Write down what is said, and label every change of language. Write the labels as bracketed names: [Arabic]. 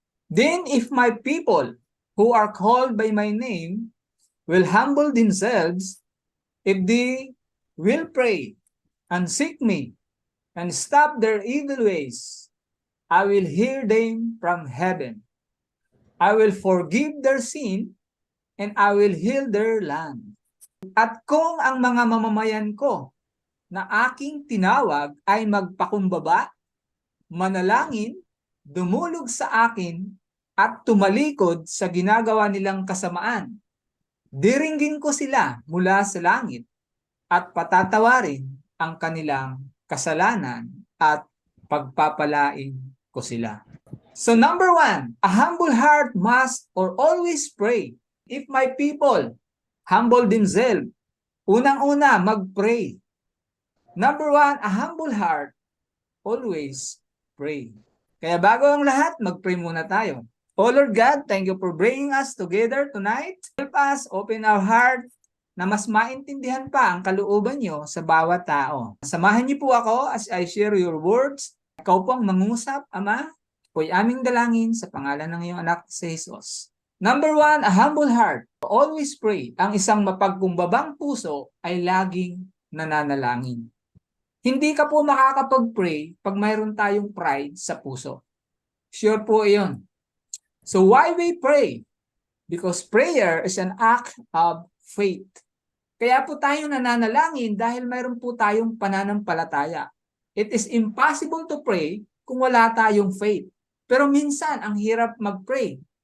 [English] Then if my people who are called by my name will humble themselves, if they will pray and seek me and stop their evil ways, I will hear them from heaven. I will forgive their sin and I will heal their land. [Filipino] At kung ang mga mamamayan ko na aking tinawag ay magpakumbaba, manalangin, dumulog sa akin at tumalikod sa ginagawa nilang kasamaan, diringgin ko sila mula sa langit at patatawarin ang kanilang kasalanan at pagpapalain ko sila. [English] So number 1, a humble heart must or always pray. If my people humble themselves, [Filipino] unang-una mag-pray. [English] Number 1, a humble heart always pray. [Filipino] Kaya bago ang lahat, mag-pray muna tayo. [English] Oh Lord God, thank you for bringing us together tonight. Help us open our heart [Filipino] na mas maintindihan pa ang kalooban niyo sa bawat tao. Samahan niyo po ako [English] as I share your words. [Filipino] Ikaw po ang mangusap, Ama. Po'y aming dalangin sa pangalan ng iyong anak si Jesus. [English] Number 1, a humble heart. Always pray. [Filipino] Ang isang mapagkumbabang puso ay laging nananalangin. Hindi ka po makakapag-pray pag mayroon tayong pride sa puso. Sure po iyon. [English] So why we pray? Because prayer is an act of faith. [Filipino] Kaya po tayo nananalangin dahil mayroon po tayong pananampalataya. [English] It is impossible to pray [Filipino] kung wala tayong [English] faith. [Filipino] Pero minsan, ang hirap mag-pray.